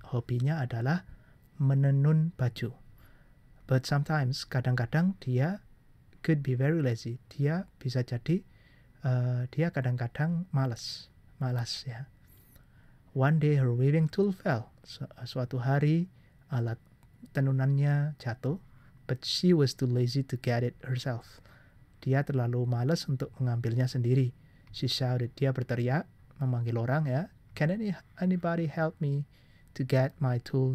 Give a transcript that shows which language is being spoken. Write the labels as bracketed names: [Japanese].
[Indonesian] Hobinya adalah menenun baju. [English] But sometimes, [Indonesian] kadang-kadang dia [English] could be very lazy. [Indonesian] Dia bisa jadi dia kadang-kadang malas ya. [English] One day her weaving tool fell. [Indonesian] Suatu hari alat tenunannya jatuh, [English] but she was too lazy to get it herself. [Indonesian] Dia terlalu malas untuk mengambilnya sendiri. [English] She shouted. [Indonesian] Dia berteriak, memanggil orang ya. [English] Can anybody help me to get my tool?